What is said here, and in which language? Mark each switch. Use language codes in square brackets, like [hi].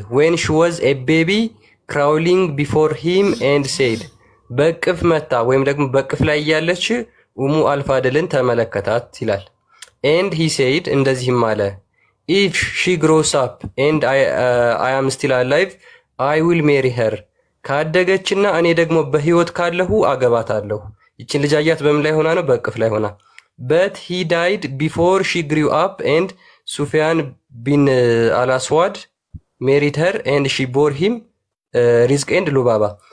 [en] When she was a baby crawling before him and said, [am] በቅፍ መታ ወይም ደግሞ በቅፍ ላይ ያለች al-Fadልን ተመለከታት ይላል። [en] And he said [am] እንደዚህም አለ, [en] if she grows up and I am still alive, I will marry her. [am] ካደገችና እኔ ደግሞ በህይወት ካለሁ አገባታለሁ። ይችን ልጅ አያት በምን ላይ ሆና ነው? በቅፍ ላይ ሆና። [en] but he died before she grew up and Sufyan bin al-Aswad married her and she bore him rizq and lubaba.